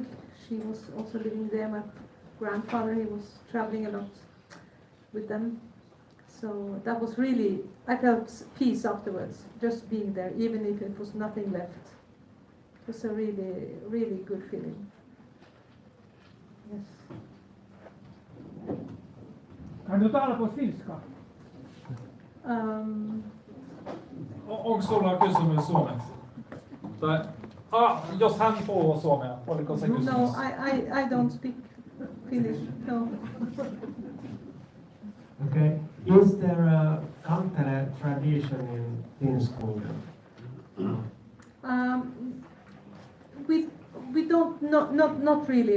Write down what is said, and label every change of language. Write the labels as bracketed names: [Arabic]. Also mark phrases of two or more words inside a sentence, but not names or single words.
[English] She was also living there. My grandfather, he was traveling a lot with them. So that was really, I felt peace afterwards, just being there, even if it was nothing left. It was a really, really good feeling. Yes. [Swedish] Kan du tala på finska? [Finnish] Onko sulla kysymys suomeksi? Tai, jos hän puhuu suomea, oliko se kysymys? [English] No, I don't speak Finnish. No. Okay. Is there a kantele tradition in Finland? We don't not really.